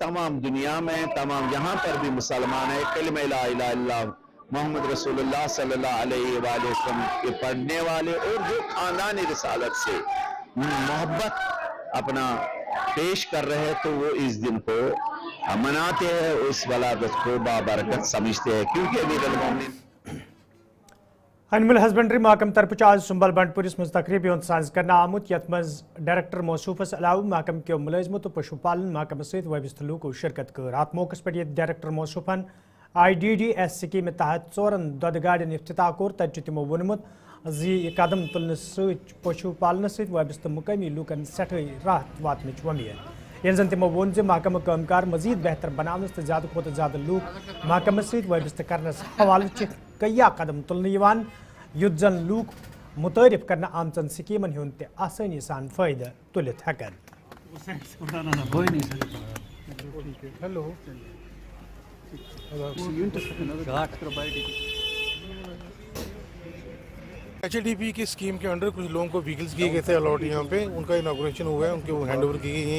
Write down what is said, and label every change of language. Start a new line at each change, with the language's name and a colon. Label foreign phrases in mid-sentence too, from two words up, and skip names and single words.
Hindi: तमाम दुनिया में, तमाम यहाँ पर भी मुसलमान है कलिमा
Arabic: لا إله إلا الله محمد رسول الله صلى الله عليه وسلم
Hindi: के पढ़ने वाले और जो खानदान रिसालत से मोहब्बत अपना पेश कर रहे हैं, तो वो इस दिन को मनाते हैं, उस वलादत को बाबरकत समझते हैं, क्योंकि
Arabic: أمير المؤمنين
English: Animal Husbandry
Kashmiri: महकम तरफ आज सुंबल बंडपुरिस मज तकरीबी सांझ करना आमुत यथ मज डायरेक्टर मौसूफस अलाव महकम के मुलाजमत तो पशुपालन महकम सहित वबिस्त लूको शिरकत कर। अत मौकस पे डायरेक्टर मौसूफन IDDS स्कीम तहत 4 दुध गाड़ियों इफ्तिताह कोर। तत तमो वोनमुत जी कदम तुलने पशुपालन सहित वबिस्त मुकामी लूकन सठे राहत वातनच वमीद। ये जन तमो वोन महकम कामकार मजीद बेहतर बनाने तो ज्यादा खुद ज्यादा लूक महकम सहित वबिस्त करनस हवाले कया कदम तुलने युत जन लूक मुतारिफ करना आमचन स्कीमन हुंद ते आसानी सान फायदा तुलित हेकन।
Hindi: HDP की स्कीम के अंडर कुछ लोगों को व्हीकल्स किए गए थे अलॉट यहाँ पे, उनका इनॉग्रेशन हुआ है, उनके वो
English: hand over
Hindi: की गई हैं।